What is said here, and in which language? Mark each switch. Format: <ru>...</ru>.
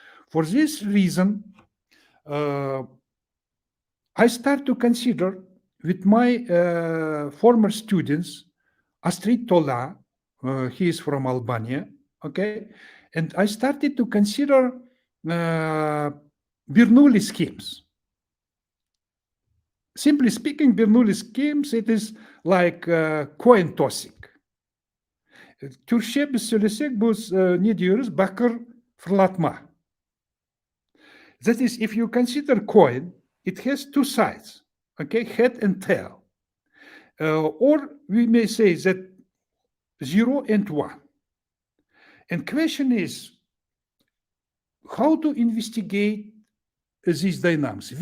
<en>For this reason, I start to consider with my former students, Astrid Tola, he is from Albania, okay, and I started to consider Bernoulli schemes. Simply speaking, Bernoulli schemes, it is like coin tossing.</en> <tr>Türkçe biz söylesek bu ne diyoruz? Bakır fırlatma.</tr> <en>That is, if you consider coin, it has two sides, okay, head and tail. Or we may say that 0 and 1. And question is, how to investigate these dynamics?</en>